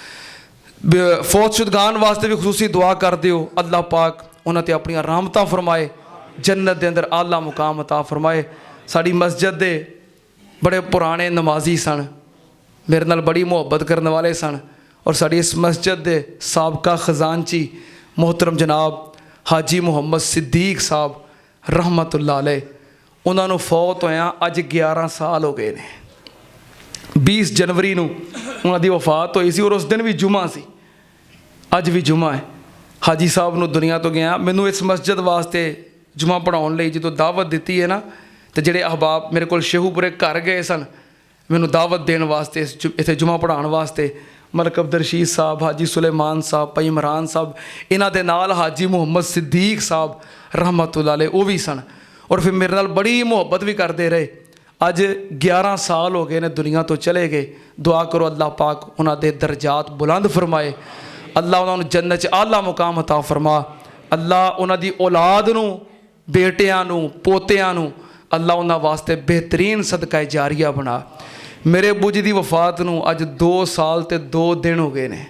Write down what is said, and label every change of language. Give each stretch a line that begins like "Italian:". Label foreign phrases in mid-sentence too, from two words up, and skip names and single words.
Punjabi: فوت شدگان واسطے بھی خصوصی دعا کر دیو اللہ پاک اوہناں تے اپنی رحمتاں فرمائے، جنت دے اندر اعلیٰ مقام عطا فرمائے. ساڈی مسجد دے بڑے پرانے نمازی سن، میرے نال بڑی محبت کرنے والے سن اور ساڈی اس مسجد دے سابقہ خزانچی محترم جناب حاجی محمد صدیق صاحب
Arabic: رحمة الله عليه,
Punjabi: انہوں نے فوت ہویا اج 11 سال ہو گئے نے. 20 جنوری نوں اوہناں دی وفات ہوئی سی اور اس دن بھی جمعہ سی، اج بھی جمعہ ہے. حاجی صاحب نوں دنیا توں گیا، مینوں اس مسجد واسطے جمعہ پڑھاؤن لئی جو دعوت دی ہے نا، تو جیڑے احباب میرے کو شیخوپورے گھر گئے سن مینوں دعوت دینے واسطے اتھے جمعہ پڑھانے واسطے، ملک عبدالرشید صاحب، حاجی سلیمان صاحب، بھائی عمران صاحب، انہاں دے نال حاجی محمد صدیق صاحب
Arabic: رحمة الله عليه
Punjabi: وہ بھی سن اور فیر میرے نال بڑی محبت بھی کرتے رہے. اج 11 سال ہو گئے نے دنیا توں چلے گئے. دعا کرو اللہ پاک اوہناں دے درجات بلند فرمائے، اللہ انہوں نے جنت چ اعلیٰ مقام عطا فرما. اللہ اوہناں دی اولاد نوں، بیٹیاں نوں، پوتیاں نوں اللہ اوہناں واسطے بہترین صدقہ جاریہ بنا. میرے ابو جی کی وفات نوں اج 2 سال تے 2 دن ہو گئے نے.